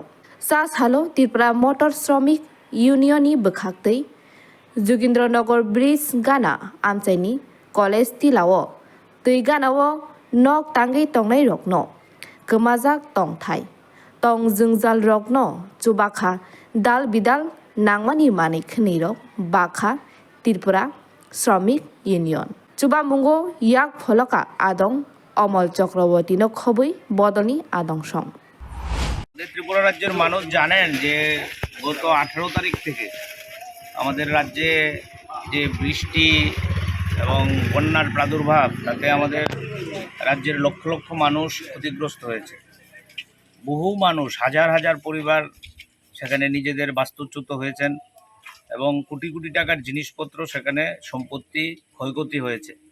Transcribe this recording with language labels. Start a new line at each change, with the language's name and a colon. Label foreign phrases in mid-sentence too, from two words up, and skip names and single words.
Kok Borok: Sas halo Tripura Motor Shramik Unioni bwkhaktwi Jogindranagar Bridge gana amchaini college tilao twi ganao nok tangai tongnai rokno kwmajak tongthai tong jingzal rokno chubakha dal bidal nangmani mani khni rok bakha Tripura Shramik Union chubamungo yak pholoka adong Amol Chakraborty no khobui bodoni adong song
Bangla: ত্রিপুরা রাজ্যের মানুষ জানেন যে গত 18 তারিখ থেকে আমাদের রাজ্যে যে বৃষ্টি এবং বন্যার প্রাদুর্ভাব তাতে আমাদের রাজ্যের লক্ষ লক্ষ মানুষ ক্ষতিগ্রস্ত হয়েছে। বহু মানুষ হাজার হাজার পরিবার সেখানে নিজেদের বাস্তুচ্যুত হয়েছেন এবং কোটি কোটি টাকার জিনিসপত্র সেখানে সম্পত্তি ক্ষয়ক্ষতি হয়েছে।